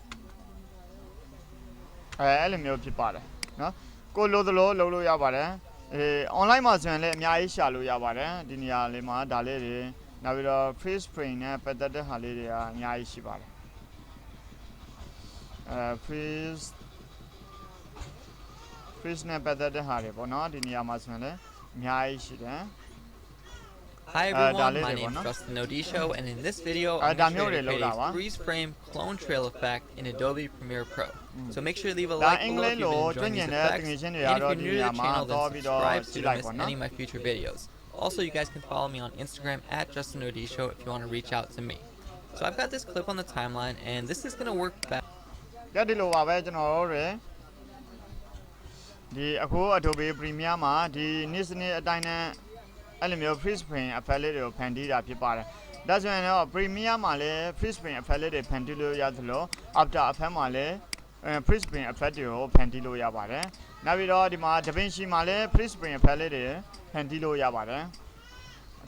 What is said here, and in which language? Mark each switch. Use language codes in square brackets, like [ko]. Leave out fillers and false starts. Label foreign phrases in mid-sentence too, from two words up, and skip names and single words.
[my] အဲ့လိုမျိုးဖြစ်ပါတယ်နော်ကိုလိုသလိုလုပ်လို့ရပါတယ်online မှာဆိုရင်လည်းအများကြီးရှာလို့ရပါတယ်ဒီနေရာလေးမှာဒါလေးတွေနောက်ပြီးတော့ [en] freeze frame [my] နဲ့ပတ်သက်တဲ့ဟာလေးတွေကအများကြီးရှိပါတယ်freeze နဲ့ပတ်သက်တဲ့ဟာတွေပေါ့နော်ဒီနေရာမှာဆိုရင်လည်းအများကြီးရှိတယ် [en] Hi everyone, my name is Justin Odisho, and in this video, I'm going to show you a freeze frame clone trail effect in Adobe Premiere Pro. So make sure to leave a like below if you've been enjoying these effects, and if you're new to the channel, then subscribe so you don't miss any of my future videos. Also, you guys can follow me on Instagram at Justin Odisho if you want to reach out to me. So I've got this clip on the timeline, and this is going to work best. [my] ဒီအခု Adobe Premiere မှာဒီနေ့စနေ့အတိုင်းနဲ့အဲ့လိုမျိုး [en] freeze frame effect [my] လေးတွေကိုဖန်တီးတာဖြစ်ပါတယ်။ဒါဆိုရင်တော့ Premiere မှာလည်း [en] freeze frame effect [my] လေးတွေဖန်တီးလို့ရသလို After Effects မှာလည်း [en] freeze frame effect [my] တွေကိုဖန်တီးလို့ရပါတယ်။နောက်ပြီးတော့ဒီမှာ DaVinci မှာလည်း [en] freeze frame effect [my] လေးတွေဖန်တီးလို့ရပါတယ်။